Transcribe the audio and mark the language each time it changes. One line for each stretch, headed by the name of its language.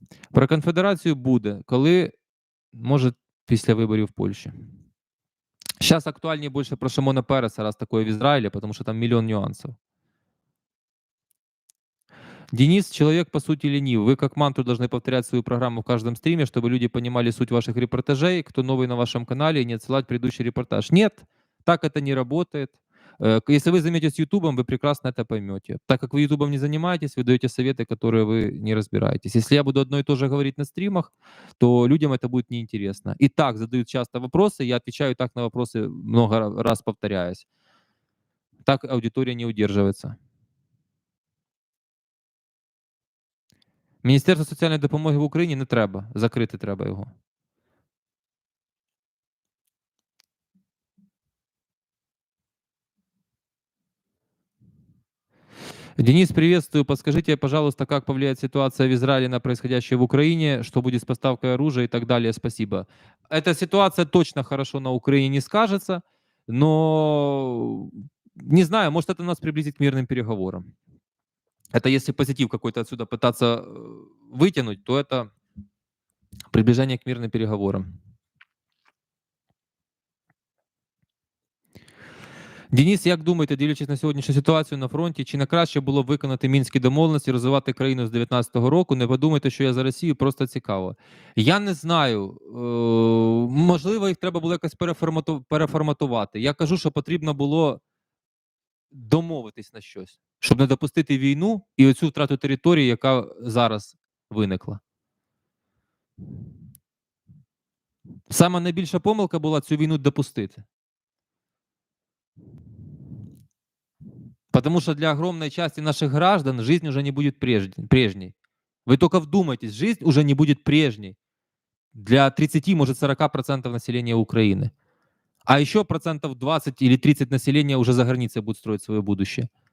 Ukrainian: Про конфедерацію буде, коли, може, після виборів в Польщі.
Russian: Сейчас актуальнее больше про Шимона Переса, раз такое в Израиле, потому что там миллион нюансов. Денис, человек по сути ленив. Вы как мантру должны повторять свою программу в каждом стриме, чтобы люди понимали суть ваших репортажей, кто новый на вашем канале, и не отсылать предыдущий репортаж. Нет, так это не работает. Если вы займетесь Ютубом, вы прекрасно это поймете. Так как вы Ютубом не занимаетесь, вы даете советы, которые вы не разбираетесь. Если я буду одно и то же говорить на стримах, то людям это будет неинтересно. И так задают часто вопросы, я отвечаю так на вопросы, много раз повторяясь. Так аудитория не удерживается.
Ukrainian: Міністерство соціальної допомоги в Україні не треба. Закрити треба його.
Russian: Денис, приветствую. Подскажите, пожалуйста, как повлияет ситуация в Израиле на происходящее в Украине, что будет с поставкой оружия и так далее. Спасибо. Эта ситуация точно хорошо на Украине не скажется, но не знаю, может это нас приблизит к мирным переговорам. Это если позитив какой-то отсюда пытаться вытянуть, то это приближение к мирным переговорам.
Ukrainian: Денис, як думаєте, дивлячись на сьогоднішню ситуацію на фронті, чи не краще було б виконати мінські домовленості, розвивати країну з 19-го року? Не подумайте, що я за Росію, просто цікаво. Я не знаю. Можливо, їх треба було якось переформатувати. Я кажу, що потрібно було домовитись на щось, щоб не допустити війну і оцю втрату території, яка зараз виникла. Саме найбільша помилка була цю війну допустити.
Russian: Потому что для огромной части наших граждан жизнь уже не будет прежней. Вы только вдумайтесь, жизнь уже не будет прежней для 30, может 40% населения Украины. А еще процентов 20 или 30 населения уже за границей будут строить свое будущее.